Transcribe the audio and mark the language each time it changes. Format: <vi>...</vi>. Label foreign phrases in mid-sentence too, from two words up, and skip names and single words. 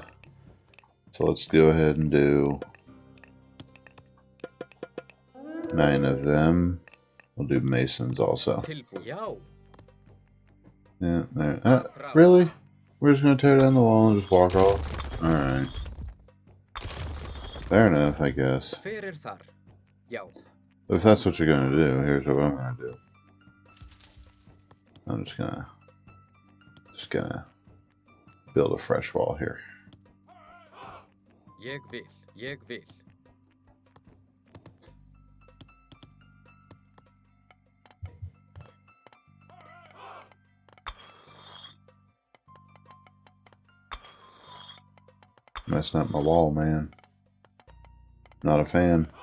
<en>So let's go ahead and do 9 of them. We'll do masons also. Yeah, there. Really? We're just gonna tear down the wall and just walk off? Alright. Fair enough, I guess.</en> <is>Hver þar? Já.</is> <en>But if that's what you're gonna do, here's what I'm gonna do. I'm just gonna build a fresh wall here.</en> <is>Ég vil. Ég vil.</is> <en>Messing up my wall, man. Not a fan.</en>